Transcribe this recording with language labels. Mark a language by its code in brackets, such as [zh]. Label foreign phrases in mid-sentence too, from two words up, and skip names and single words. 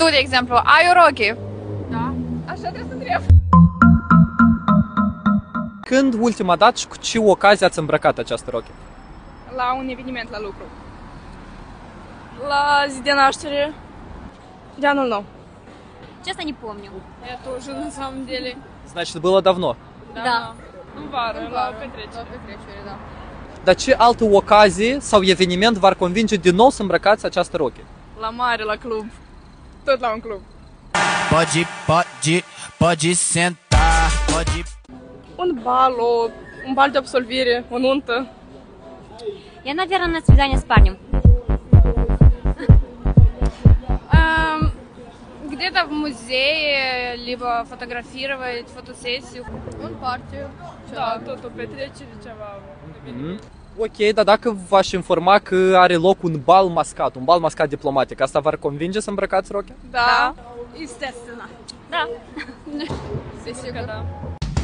[ro] Tu, de exemplu, ai o rochie? Da. Așa trebuie să întreb. Când ultima dată și cu ce ocazie ați îmbrăcat această rochie? La un eveniment la lucru. La zi de naștere. De anul nou. [ru] Честно, не помню. Я тоже, на самом деле. Значит, было давно. [ro] Da. În vară, la petrecere. La petrecere, da. Dar ce altă ocazie sau eveniment v-ar convinge din nou să îmbrăcați această rochie? La mare, la club. Tot la un club. Pode sentar, pode. Un bal de absolvire, o nuntă. [ru] Я, наверное, на свидание с парнем. Где-то в музее, либо фотографировать, фотосессию. [ro] În party. Da, tot o petrecere, ceva. Ok, dar dacă v-aș informa că are loc un bal mascat diplomatic, asta v-ar convinge să îmbrăcați rochia? [ru] Da. Естественно. [ro] Da. Sigur că da.